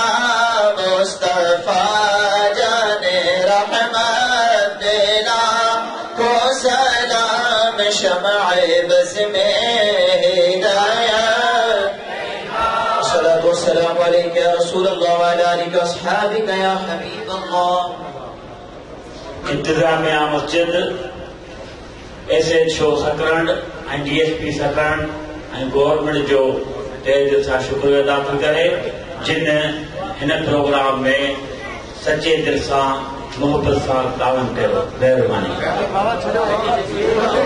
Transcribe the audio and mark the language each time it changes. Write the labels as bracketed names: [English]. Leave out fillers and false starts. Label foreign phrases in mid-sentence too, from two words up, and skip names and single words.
[Urdu] مصطفیٰ شمع بز میں ہدایت. [Arabic] الصلاة والسلام علیک یا رسول اللہ وعلی آلک واصحابک یا حبیب اللہ. [Sindhi] انتظامیہ مسجد SHO سکرنڈ ऐं DSP सकरण ऐं गवर्नमेंट जो तहे दिल सां शुक्रिया अदा थो करे जिन हिन प्रोग्राम में सचे दिल सां मोहब्बत सां तावन कयो.